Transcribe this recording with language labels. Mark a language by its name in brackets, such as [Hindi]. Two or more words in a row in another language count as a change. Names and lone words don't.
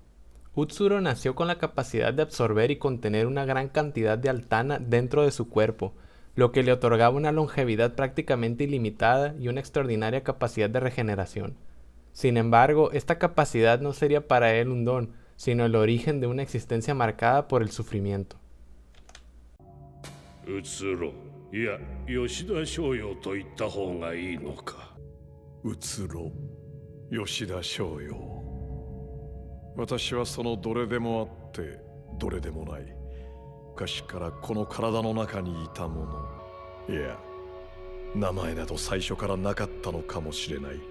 [Spanish] Utsuro nació con la capacidad de absorber y contener una gran cantidad de altana dentro de su cuerpo, lo que le otorgaba una longevidad prácticamente ilimitada y una extraordinaria capacidad de regeneración. Sin embargo, esta capacidad no sería para él un don, sino el origen de una existencia marcada por el sufrimiento. [Japanese] 移ろう。いや、吉田松陽と言った方がいいのか。移ろう。吉田松陽。私はそのどれでもあってどれでもない。昔からこの体の中にいたもの。いや、名前など最初からなかったのかもしれない。